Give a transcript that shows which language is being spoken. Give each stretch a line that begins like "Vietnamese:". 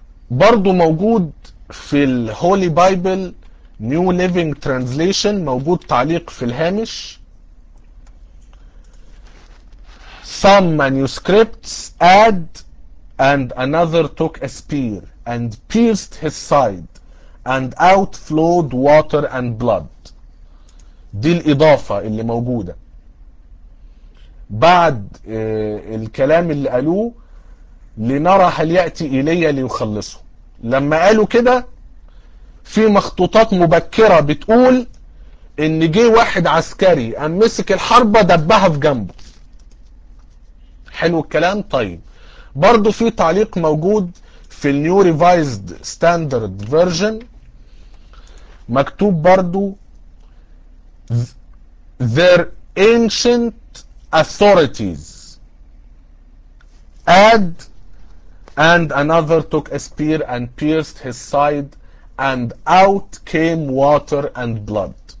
Arabic: برضو موجود في الهولي بايبل نيو ليفينج ترانزليشن، موجود تعليق في الهامش:
English: Some manuscripts add and another took a spear and pierced his side and out flowed water and blood.
Arabic: دي الإضافة اللي موجودة بعد الكلام اللي قالوه لنرى هل يأتي إليه ليخلصه. لما قالوا كده في مخطوطات مبكرة بتقول إن جه واحد عسكري أمسك الحربة دبها في جنبه. حلو الكلام. طيب برضو في تعليق موجود في النيو ريفايزد ستاندرد فيرجن، مكتوب برضو:
English: their ancient authorities add and another took a spear and pierced his side and out came water and blood.